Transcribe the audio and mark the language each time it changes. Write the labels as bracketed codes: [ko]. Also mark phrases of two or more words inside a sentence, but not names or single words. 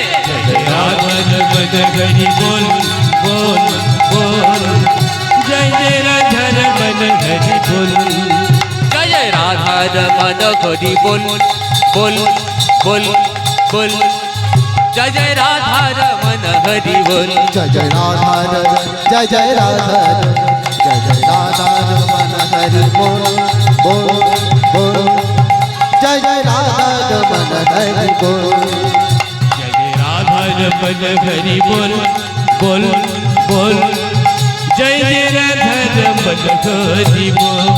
[bn] রাধা রমন হরি বল বল বল জয় জয় রাধা রমন হরি বল। জয় জয় রাধা রমন হরি বল বল বল বল জয় জয় রাধা রমন হরি বল। [hi] जय जय राधा जय जय राधा जय जय राधा रमन हरि बोल बोल बोल जय जय राधा रमन हरि बोल। जय जय राधा रमन हरि बोल बोल बोल जय जय राधा रमन हरि बोल।